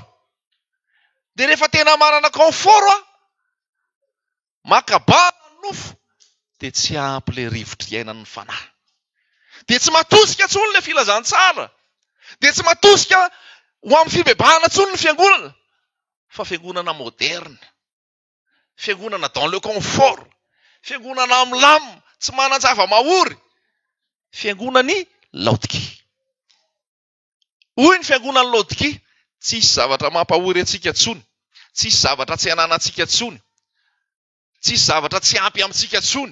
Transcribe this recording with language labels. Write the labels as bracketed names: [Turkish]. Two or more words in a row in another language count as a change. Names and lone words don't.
[Malagasy] De rehefa tena manana confort makabana nofo, de tsy ampy le rivotra iainan'ny fanahy. De tsy matosika intsony le filazantsara, de tsy matosika ho amin'ny fibebahana intsony ny fiangonana, fa fiangonana moderne, fiangonana [French] dans le confort, [Malagasy] fiangonana milamina, tsy manan-java mahory, fiangonany Laodikia. Hoy ny fiangonany Laodikia, tsisy zavatra mampahory antsika tsony, tsisy zavatra tsy ananantsika tsony, tsisy zavatra tsy ampy amintsika tsony.